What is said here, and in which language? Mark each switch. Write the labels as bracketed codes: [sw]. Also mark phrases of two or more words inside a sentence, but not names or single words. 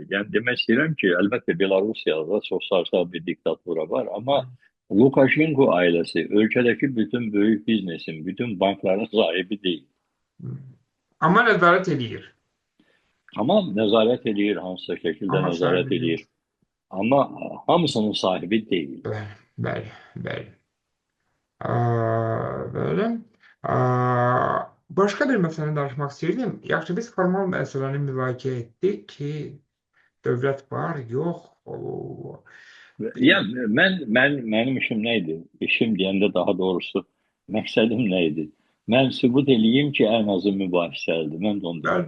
[az] Yəni demək istəyirəm ki, əlbəttə Belarusiyada çox sarsaq bir diktatura var, amma Lukashenko ailəsi ölkədəki bütün böyük biznesin, bütün bankların sahibi deyil. Amma nəzarət edir. Tamam, nəzarət edir, hansısa şəkildə Amma nəzarət sahibi edir. Amma hamısının sahibi deyil. Bəli, bəli. [tr] Böyle. Başka bir mesele danışmak istedim. [az] Yaxşı, biz formal məsələni müzakirə etdik ki, dövlət var, yox. Ya mənim işim neydi? İşim deyəndə daha doğrusu məqsədim neydi? Mən sübut eləyim ki, ən azı mübahisəlidir. Mən də onu deyim.